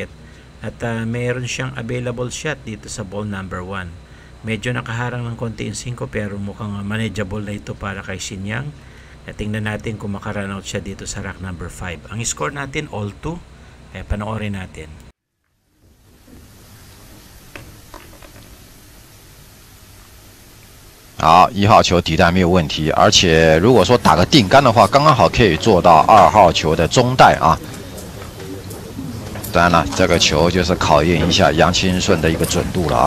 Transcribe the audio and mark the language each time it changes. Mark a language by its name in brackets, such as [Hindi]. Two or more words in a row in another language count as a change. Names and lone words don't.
[Filipino] At mayroon siyang [English] available shot [Filipino] dito sa ball number 1. Medyo nakaharang ng konti yung 5 pero mukhang manageable na ito para kay Sinyang. At tingnan natin kung makarun out siya dito sa rack number 5. Ang score natin all 2. Panoorin natin. [Chinese] 好，1号球底带没有问题，而且如果说打个定杆的话，刚刚好可以做到2号球的中带啊。当然了，这个球就是考验一下杨清顺的一个准度了啊。